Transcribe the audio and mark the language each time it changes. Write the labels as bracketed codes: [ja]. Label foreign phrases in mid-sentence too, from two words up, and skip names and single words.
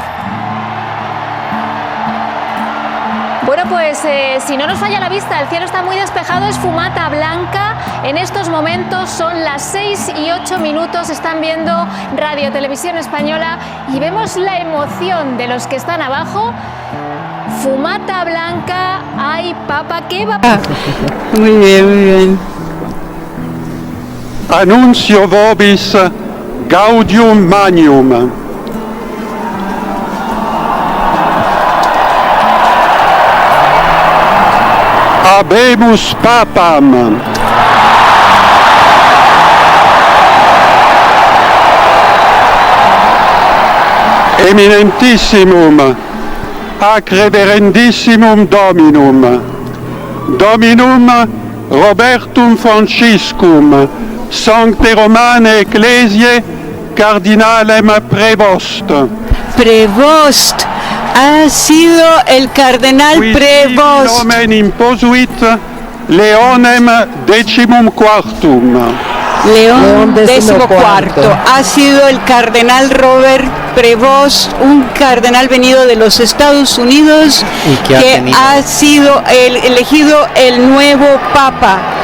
[es] Bueno, pues si no nos falla la vista, el cielo está muy despejado, es fumata blanca. En estos momentos son las 6:08, están viendo Radio Televisión Española y vemos la emoción de los que están abajo. Fumata blanca, ay Papa, ¿qué va? Muy bien, muy bien. [la] Annuncio vobis gaudium magnum. Habemus Papam. Eminentissimum, ac reverendissimum Dominum, Dominum Robertum Franciscum, Sancte Romane Ecclesiae, Cardinalem Prevost. Prevost. [es] Ha sido el cardenal Prevost. [la] Nomen imposuit Leonem XIV. [es] León XIV. Ha sido el cardenal Robert Prevost, un cardenal venido de los Estados Unidos que ha sido elegido el nuevo Papa.